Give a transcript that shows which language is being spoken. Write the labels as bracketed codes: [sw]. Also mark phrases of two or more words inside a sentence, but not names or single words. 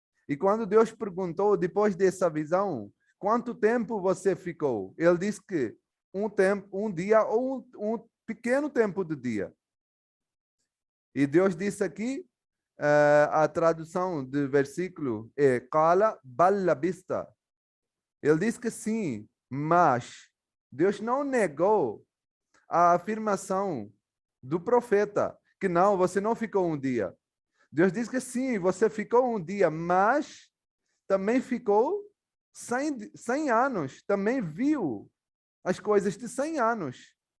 [pt] E quando Deus perguntou, depois dessa visão, quanto tempo você ficou? Ele disse que um tempo, um dia ou um pequeno tempo de dia. E Deus disse aqui, a tradução do versículo é [ar] قال بل لبثت. [pt] Ele disse que sim, mas Deus não negou a afirmação do profeta, que não, você não ficou um dia. Deus disse que sim, você ficou um dia, mas também ficou 100 anos, também viu as coisas de 100 anos.